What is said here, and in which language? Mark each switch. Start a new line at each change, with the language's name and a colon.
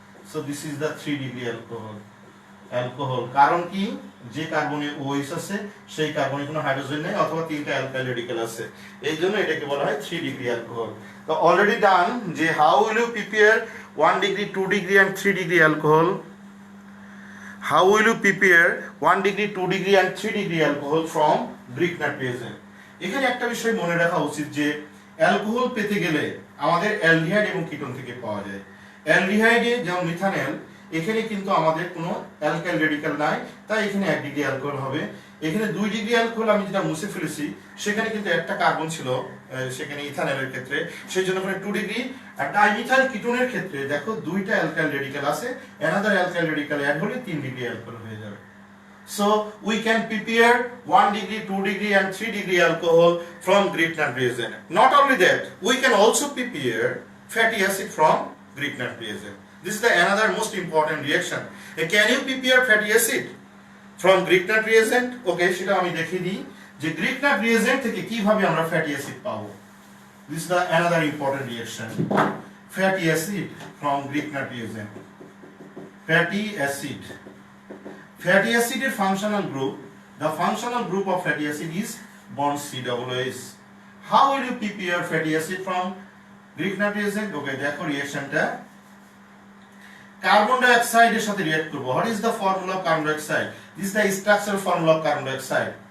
English: So this is the 3 degree alcohol।
Bangla: কারণ কি, যে কার্বনে OH আছে সেই কার্বনে কোনো হাইড্রোজেন নেই অথবা তিনটা অ্যালকাইল রেডিক্যাল আছে, এই জন্য এটাকে বলা হয় 3 ডিগ্রি অ্যালকোহল। তো
English: Already done যে how will you prepare 1 degree 2 degree and 3 degree alcohol, how will you prepare 1 degree 2 degree and 3 degree alcohol from Grignard reagent।
Bangla: এখানে একটা বিষয় মনে রাখা উচিত যে অ্যালকোহল পেতে গেলে আমাদের অ্যালডিহাইড এবং কিটোন থেকে পাওয়া যায়। অ্যালডিহাইডে যেমন মিথানল, এখানে কিন্তু আমাদের কোনো অ্যালকাইল রেডিক্যাল নাই, তাই এখানে 1 ডিগ্রি অ্যালকোহল হবে। এখানে 2 ডিগ্রি অ্যালকোহল আমি যেটা মুছে ফেলেছি, সেখানে কিন্তু একটা কার্বন ছিল সেখানে ইথানলের ক্ষেত্রে, সেই জন্য এখানে 2 ডিগ্রি। আর ডাইমিথাইল কিটোনের ক্ষেত্রে দেখো দুইটা অ্যালকাইল রেডিক্যাল আছে, অ্যানাদার অ্যালকাইল রেডিক্যাল অ্যাড হলে 3 ডিগ্রি অ্যালকোহল হয়ে যাবে।
English: So we can prepare 1 degree, 2 degree and 3 degree alcohol from Grignard reagent। Not only that, we can also prepare fatty acid from Grignard reagent। This is the another most important reaction। Can you prepare fatty acid from Grignard reagent?
Bangla: Okay, সেটা আমি দেখিয়ে দিই যে Grignard reagent থেকে কিভাবে আমরা fatty acid পাবো।
English: This is the another important reaction। Fatty acid from Grignard reagent। Fatty acid
Bangla: এর
English: functional group, the functional group of fatty acid is bond COOH। How will you prepare fatty acid from Grignard reagent?
Bangla: Okay, দেখো রিঅ্যাকশনটা, carbon die অক্সাইডের সাথে react করব।
English: What is the formula of carbon dioxide? This is the structural formula of carbon dioxide।